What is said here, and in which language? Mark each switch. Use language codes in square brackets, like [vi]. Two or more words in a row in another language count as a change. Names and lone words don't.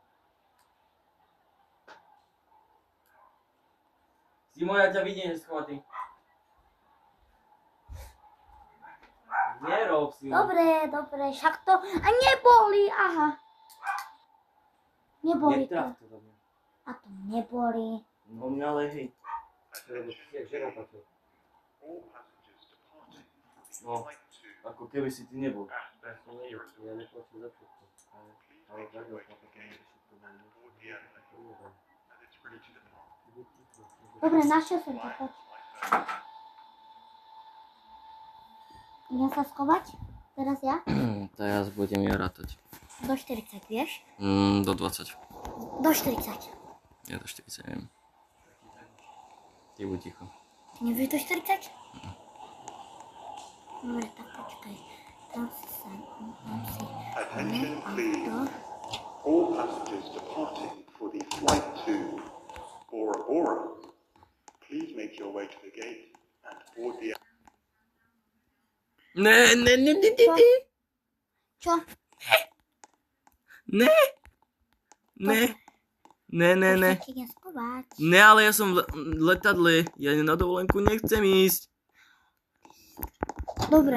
[sk] Simon, ja ťa vidím, schovatý. Nerob, Simon. Dobre, však to... A neboli, aha. Neboli to. Netraf to do mňa. A to neboli. No mňa ale hej. Jak žena táto. [en] All passengers departing from [sk] No, [en] flight 2 [sk] ako keby si ty nebol. [en] at Bethel Airport [sk] Ja neplačím za všetko. Ale [en] make your way [sk] takto [en] to the gate board the airplane and it's ready to depart. [sk] Dobre, našiel som ťa, poď. Idem sa schovať? Teraz ja? Teraz budem ja rátať. Do 40, vieš? Do 20. Do 40. Ja do 40 neviem. Ty buď ticho. Ty nevieš do 40? Dobre, tak počkaj. Tam si... [en] Attention please. [sk] To. [en] All passengers departing for the flight to Bora Bora, please make your way to the gate and board the [sk] Ne. Čo? Ne. Už sa ti idem schovať. Ne, ale ja som v letadle. Ja na dovolenku nechcem ísť. Dobre,